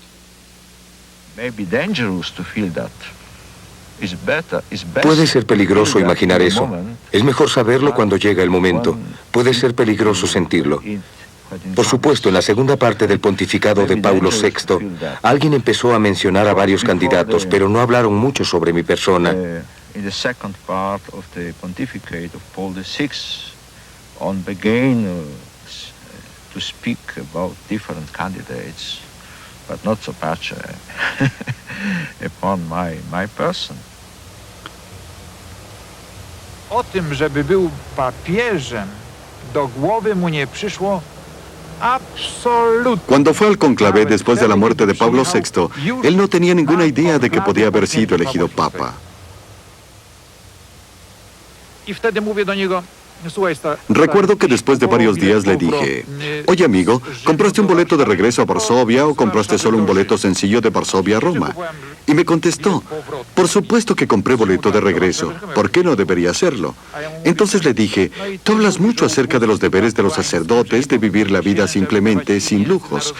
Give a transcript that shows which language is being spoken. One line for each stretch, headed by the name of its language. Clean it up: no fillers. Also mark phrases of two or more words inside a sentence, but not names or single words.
Spanish: Puede ser peligroso imaginar eso. Es mejor saberlo cuando llega el momento. Puede ser peligroso sentirlo. Por supuesto, en la segunda parte del pontificado de Paulo VI, alguien empezó a mencionar a varios candidatos, pero no hablaron mucho sobre mi persona.
English: In the second part of the pontificate of Paul VI, on began to speak about different candidates, but not so much upon my person.
Polish: O tym, żeby był papieżem, do głowy mu nie przyszło absolutamente.
Spanish: Cuando fue al conclave después de la muerte de Pablo VI, él no tenía ninguna idea de que podía haber sido elegido papa.
Polish: I wtedy mówię do niego, słuchaj,
Spanish: Recuerdo que después de varios días le dije, oye amigo, ¿compraste un boleto de regreso a Varsovia o compraste solo un boleto sencillo de Varsovia a Roma? Y me contestó, por supuesto que compré boleto de regreso, ¿por qué no debería hacerlo? Entonces le dije, tú hablas mucho acerca de los deberes de los sacerdotes, de vivir la vida simplemente, sin lujos.